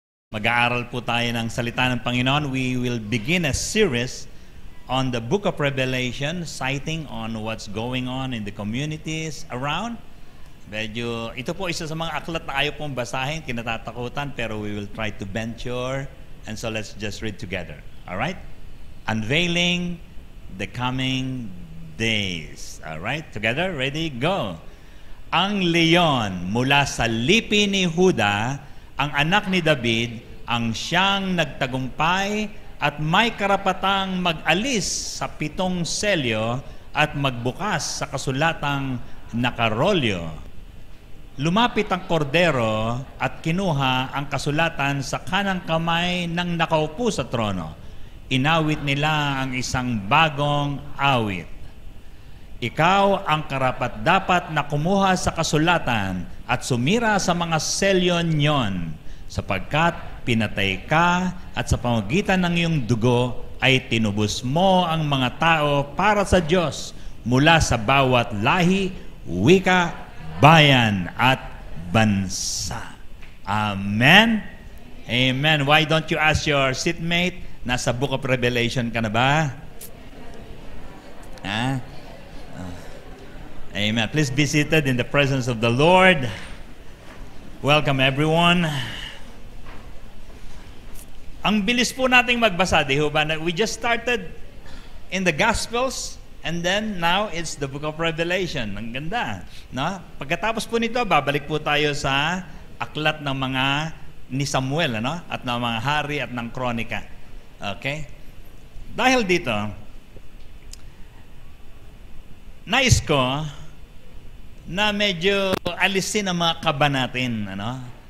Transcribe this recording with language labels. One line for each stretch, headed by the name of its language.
Filipino: Mag-aaral po tayo ng salita ng Panginoon.
English: We will begin a series on the book of Revelation, citing on what's going on in the communities around.
Filipino: Medyo, ito po isa sa mga aklat na ayaw pong basahin, kinatatakutan, pero
English: we will try to venture. And so let's just read together. Alright? Unveiling the coming days. Alright? Together? Ready? Go!
Filipino: Ang leon mula sa lipi ni Huda, ang anak ni David, ang siyang nagtagumpay at may karapatang mag-alis sa 7 selyo at magbukas sa kasulatang nakarolyo. Lumapit ang kordero at kinuha ang kasulatan sa kanang kamay ng nakaupo sa trono. Inawit nila ang isang bagong awit. Ikaw ang karapat-dapat na kumuha sa kasulatan at sumira sa mga selyo niyon, sapagkat pinatay ka at sa pamamagitan ng iyong dugo ay tinubos mo ang mga tao para sa Diyos mula sa bawat lahi, wika, bayan at bansa. Amen? Amen.
English: Why don't you ask your seatmate,
Filipino: nasa Book of Revelation ka na ba?
English: Amen. Please be seated in the presence of the Lord. Welcome everyone.
Filipino: Ang bilis po nating magbasa, di ba?
English: We just started in the Gospels and then now it's the Book of Revelation.
Filipino: Ang ganda, no? Pagkatapos po nito, babalik po tayo sa aklat ng mga ni Samuel, ano? At ng mga hari at ng kronika. Okay? Dahil dito, nais ko na medyo alisin ang mga kaba natin, ano?